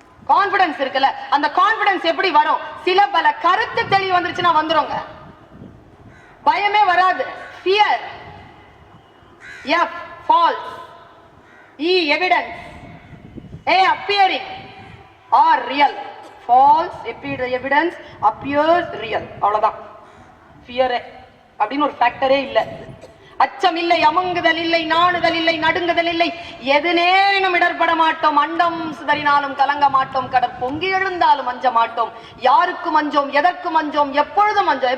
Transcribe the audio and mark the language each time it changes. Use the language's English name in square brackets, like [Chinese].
[Tamil] Confidence இருக்குல்ல, அந்த confidence எப்படி வரும்? சில பல கருத்து தெளிவு வந்துருச்சுன்னா வந்துருங்க, பயமே வராது. [English] Fear, F false, E evidence, A appearing, or real. False evidence appears real. [Tamil] அவ்வளவுதான். ஃபியர் அப்படின்னு ஒரு ஃபேக்டரே இல்லை. அச்சம் இல்லை, அமங்குதல் இல்லை, நாணுதல் இல்லை, நடுங்குதல் இல்லை. எதுனேனும் இடர்பட மாட்டோம். அண்டம் சிதறினாலும் கலங்க மாட்டோம். கடற் பொங்கி எழுந்தாலும் அஞ்ச மாட்டோம். யாருக்கும் அஞ்சோம், எதற்கும் அஞ்சோம், எப்பொழுதும் அஞ்சோம்.